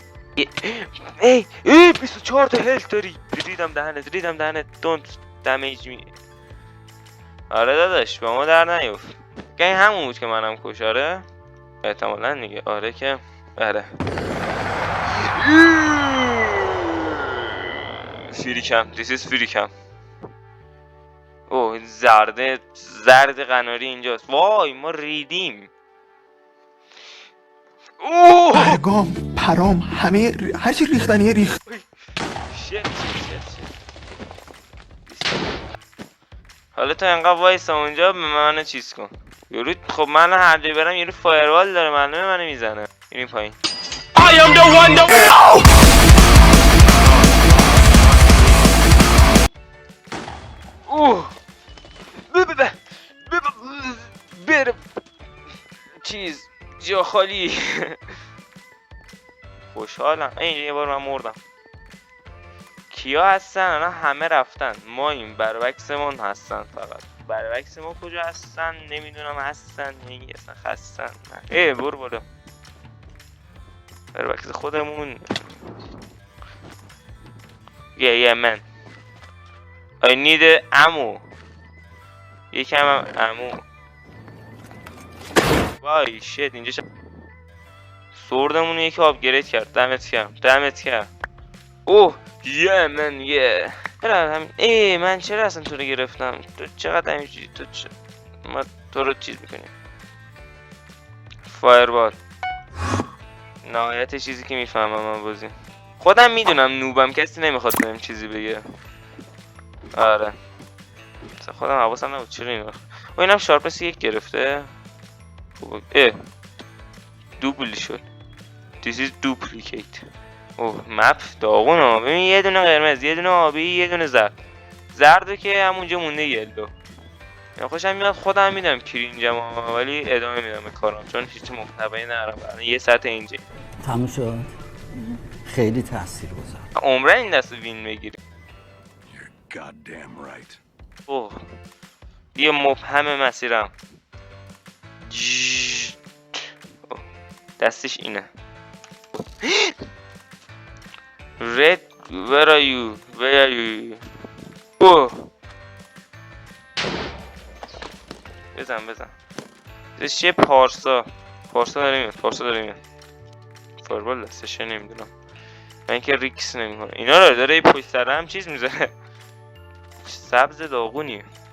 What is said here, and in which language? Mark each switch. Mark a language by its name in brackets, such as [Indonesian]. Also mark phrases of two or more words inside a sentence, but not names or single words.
[Persian] 24 تا هلت داری. ریدم دهنت [English] don't damage me. [Persian] آره داداش با ما در نیفت. این همون بود که منم کش. آره احتمالاً دیگه. آره که آره. فریکم [English] this is [Persian] فریکم. زرد قناری اینجاست. وای ما ریدیم. برگام پرام همه هرچی ریختنیه ریخت. شت. حالا تو انقدر وایسا اونجا به من چیز کن. یورو خب من هر جایی برم یورو فایروال داره، معلومه منو میزنه. این پایین [English] I am the one that [Persian] برم چیز جا خالی. خوشحالم. اینجا یه بار من مردم. کیا هستن؟ الان همه رفتن. ما این برعکسمون هستن. فقط برعکس ما کجا هستن نمیدونم. هستن یعنی اصلا خستن. برو برعکس خودمون. [English] Yeah man I need ammo. [Persian] یکم هم امو. وای شت اینجا سوردمون یکی آپگرید کرد. دمت کرد. یه من یه من چرا اصلا تو رو گرفتم؟ تو چقدر همینجوری ما تو رو چیز میکنیم. فایربال نهایت چیزی که میفهمم من بازی. خودم میدونم نوبم، کسی نمیخواد بهم چیزی بگه. آره خودم حواسم نبود چرا این وقت. اینم شارپنس 1 گرفته. دوبل شد. [English] This is duplicate. [Persian] مپ داغونه. ببین یه دونه قرمز، یه دونه آبی، یه دونه زردو که همونجا مونده یلو. من خوشم میاد خودم میدم کرینجم ولی ادامه میدم به کارم چون هیچ محتوایی ندارم. یه ساعت اینجا تموم شد. خیلی تاثیرگذار. عمرن این دست وین بگیریم. [English] You're goddamn right. [Persian] اوه یه مبهم مسیرم. اوه، دستش اینه. [English] Red where are you [Persian] where are you اوه بزن دستش یه پارسا داره میاد فاربال دستش نمیدونم من که ریکس نمیکنه اینا رو داره پشت سر هم چیز میذاره سبز داغونیه.